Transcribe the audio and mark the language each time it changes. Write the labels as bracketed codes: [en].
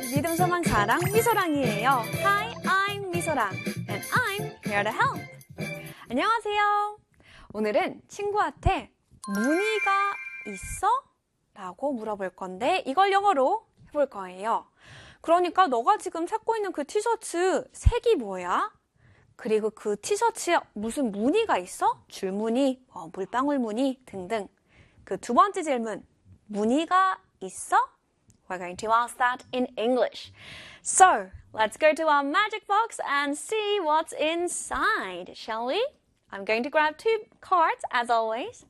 [ko] 믿음 소망 사랑 미소랑이에요. [en] Hi, I'm 미소랑, and I'm here to help. [ko] 안녕하세요. 오늘은 친구한테 문의가 있어? 라고 물어볼 건데 이걸 영어로 해볼 거예요. 그러니까 너가 지금 찾고 있는 그 티셔츠 색이 뭐야? 그리고 그 티셔츠에 무슨 무늬가 있어? 줄무늬, 물방울 무늬 등등. 그 두 번째 질문, 무늬가 있어? [en] We're going to ask that in English. So, let's go to our magic box and see what's inside, shall we? I'm going to grab two cards, as always.